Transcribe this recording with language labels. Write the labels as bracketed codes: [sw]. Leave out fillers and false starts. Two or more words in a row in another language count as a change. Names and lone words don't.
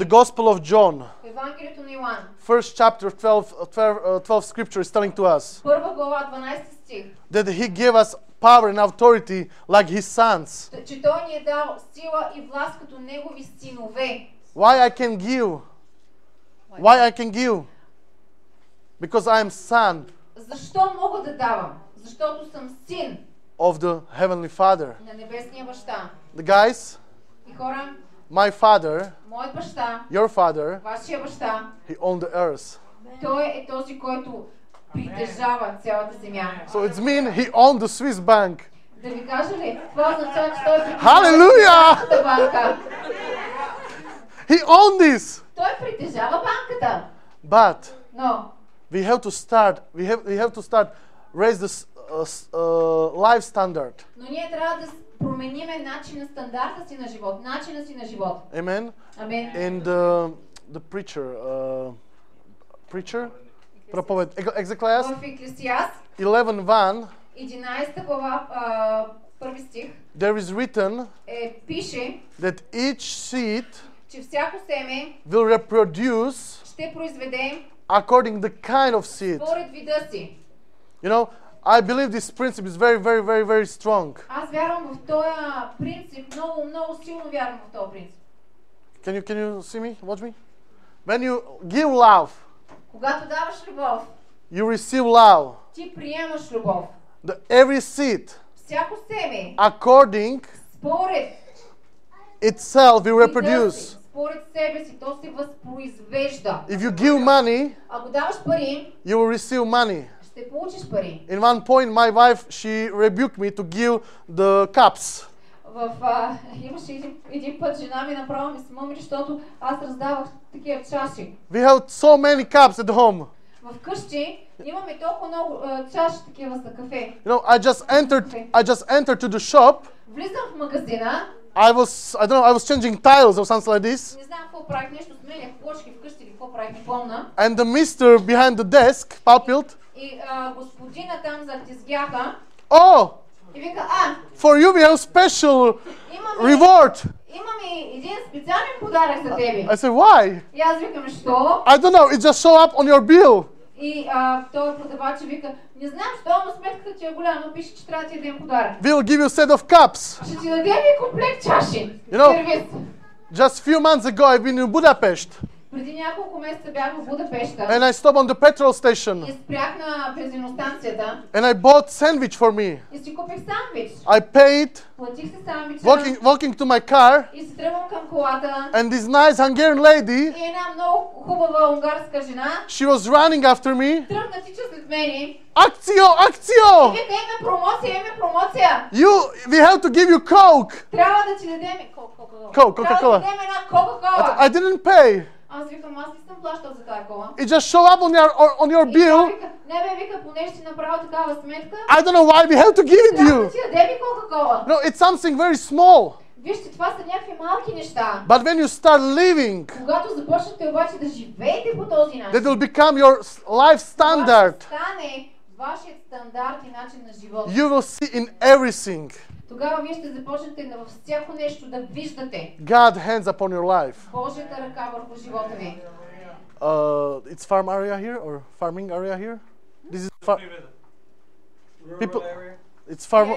[en] the Gospel of John, [bg] В Евангелието на Йоан, [en] first chapter 12 scripture is telling to us [bg] първа глава, 12 стих, [en] that He gave us power and authority like His sons. [bg] че Той ни е дал сила и власт като негови синове. [en] Why I can give? Why I can give? Because I am son [bg] Защо мога да давам? Защото съм син [en] of the Heavenly Father. [bg] на небесния баща. [en] The guys, [bg] И хора, [en] my father, [bg] моят баща, [en] your father, [bg] вашия баща, [en] he owned the earth. [bg] той е този, който притежава цялата земя. [en] So it's mean he owned the Swiss bank. [bg] Да ви кажа ли? Това означава, че той притежава [en] Hallelujah! [bg] Световната банка. [en] He owned this. [bg] Той притежава банката. [en] But [bg] Но [en] we have to start raise this life standard. [bg] Но ние трябва да промениме стандарта си на живот, начина си на живот. [en] Amen. [bg] Амин. [en] And the preacher, [bg] проповед, Екзекляс, В Еклесиаст, 11:1, 11 глава, първи стих, [en] there is written [bg] пише, [en] that each seed [bg] че всяко семе [en] will reproduce [bg] ще произведе [en] according the kind of seed. [bg] според вида си. [en] You know, I believe this principle is very, very, very, very strong. [bg] Аз вярвам в този принцип, много силно вярвам в този принцип. [en] Can you see me? Watch me. When you give love, [bg] Когато даваш любов, [en] you receive love. [bg] ти приемаш любов. [en] Every seed, [bg] Всяко семе, [en] according [bg] според [en] itself, will [bg] вида [en] reproduce. [bg] си, според себе си, то се възпроизвежда. [en] If you give money, [bg] Ако даваш пари, [en] you will receive money. [bg] ще получиш пари. [en] In one point, my wife, she rebuked me to give the cups. [bg] Имаше един път жена ми направо ми се мъмри, защото аз раздавах такива чаши. [en] We have so many cups at home. [bg] В къщи имаме толкова много чаши такива за кафе. [en] You know, I just entered to the shop. [bg] Влизам в магазина. [en] I was changing tiles or something like this. [bg] Не знам какво правих, нещо сменях плочки вкъщи или какво правих, не помня. [en] And the mister behind the desk, палпилт. [bg] И господина там зад тезгяха. Oh, И вика, [en] for you we have special [bg] имаме [en] reward. [bg] един специален подарък за тебе. [en] I said, why? [bg] И аз викам, що? [en] I don't know, it just show up on your bill. [bg] И той продавач вика, не знам, що, но сметката ти е голяма, пише, че трябва ти да дадем подарък. [en] We'll give you a set of cups. [bg] Ще ти дадем и комплект чаши. [en] You know, [bg] Сервис. [en] Just few months ago I've been in Budapest [bg] Преди няколко месеца бях в Будапеща [en] and I stopped on the petrol station [bg] и спрях на бензиностанцията [en] and I bought sandwich for me. [bg] и си купих сандвич. [en] I paid, [bg] Платих си сандвича [en] walking to my car, [bg] и се тръгвам към колата [en] and this nice Hungarian lady, [bg] и една много хубава унгарска жена [en] she was running after me. [bg] тръгна тича след мене. [hu] Actio, actio! [bg] Вика, имаме промоция. [en] We have to give you Coke. [bg] Трябва да ти дадем [en] Coca-Cola. [bg] Трябва да ти дадем една Кока-Кола. [en] I didn't pay. [bg] Аз викам, аз не съм плащал за тая кола. [en] It just show up on your [bg] И тя [en] bill. [bg] вика, не бе, вика, понеже си направил такава сметка, [en] I don't know why we have to give it [bg] трябва да [en] you. [bg] ти дадем и Кока-Кола. [en] No, it's something very small. [bg] Вижте, това са някакви малки неща. [en] But when you start living, [bg] Когато започнете обаче да живеете по този начин, [en] that will become your life standard. [bg] това ще стане вашият стандарт и начин на живота. [en] You will see in everything [bg] Тогава вие ще започнете във всяко нещо да виждате [en] God hands upon your life. [bg] Божията ръка върху живота ви. [en] It's farm area here or farming area here? This is people. It's farm.